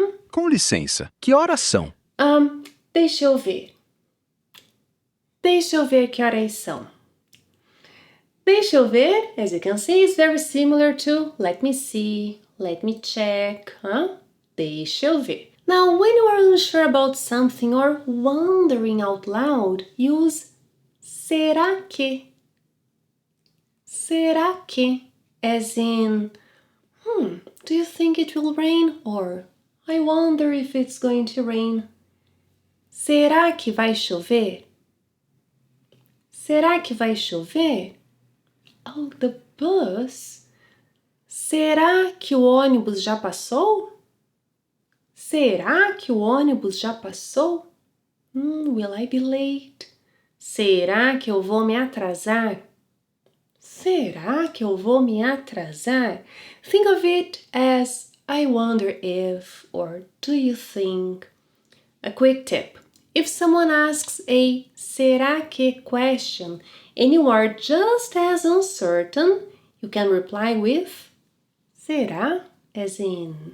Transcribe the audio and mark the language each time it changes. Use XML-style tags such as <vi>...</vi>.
<pt>Com licença, que horas são? Deixa eu ver. Deixa eu ver que horas são. Deixa eu ver,</pt> <en>as you can see, is very similar to let me see, let me check, Deixa eu ver. Now, when you are unsure about something or wondering out loud, use</en> <pt>será que. Será que?</pt> <en>As in, do you think it will rain? Or, I wonder if it's going to rain.</en> <pt>Será que vai chover? Será que vai chover?</pt> <en>Oh, the bus.</en> <pt>Será que o ônibus já passou? Será que o ônibus já passou?</pt> <en>Will I be late?</en> <pt>Será que eu vou me atrasar? Será que eu vou me atrasar?</pt> <en>Think of it as I wonder if or do you think? A quick tip. If someone asks a</en> <pt>será que</pt> <en>question and you are just as uncertain, you can reply with</en> <pt>será,</pt> <en>as in</en>